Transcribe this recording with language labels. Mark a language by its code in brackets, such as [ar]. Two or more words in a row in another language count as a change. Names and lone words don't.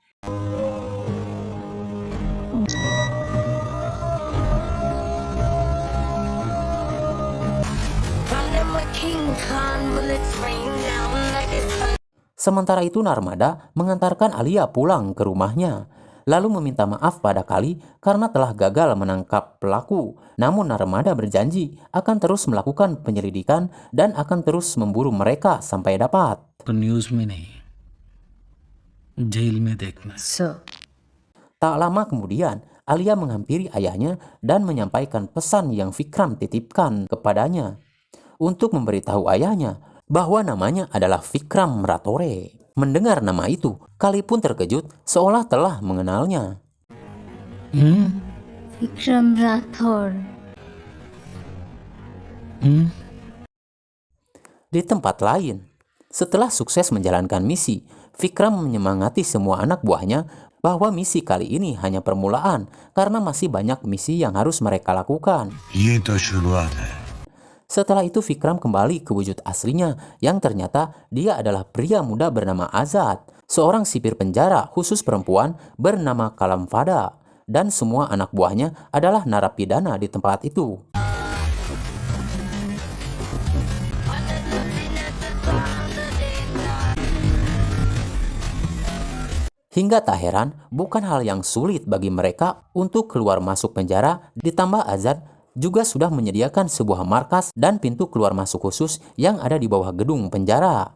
[id] Sementara itu Narmada mengantarkan Alia pulang ke rumahnya, lalu meminta maaf pada Kali karena telah gagal menangkap pelaku. Namun Narmada berjanji akan terus melakukan penyelidikan dan akan terus memburu mereka sampai dapat. [hi] न्यूज़ में नहीं, जेल में देखना। [id] So, Tak lama kemudian, Alia menghampiri ayahnya dan menyampaikan pesan yang Vikram titipkan kepadanya untuk memberitahu ayahnya bahwa namanya adalah Vikram Ratore. Mendengar nama itu, Kali pun terkejut seolah telah mengenalnya. Vikram Rathore. Di tempat lain, setelah sukses menjalankan misi, Vikram menyemangati semua anak buahnya bahwa misi kali ini hanya permulaan karena masih banyak misi yang harus mereka lakukan. [hi] ये तो शुरुआत है. [id] Setelah itu Vikram kembali ke wujud aslinya yang ternyata dia adalah pria muda bernama Azad, seorang sipir penjara khusus perempuan bernama Kalamfada, dan semua anak buahnya adalah narapidana di tempat itu. Hingga tak heran, bukan hal yang sulit bagi mereka untuk keluar masuk penjara, ditambah Azad juga sudah menyediakan sebuah markas dan pintu keluar masuk khusus yang ada di bawah gedung penjara.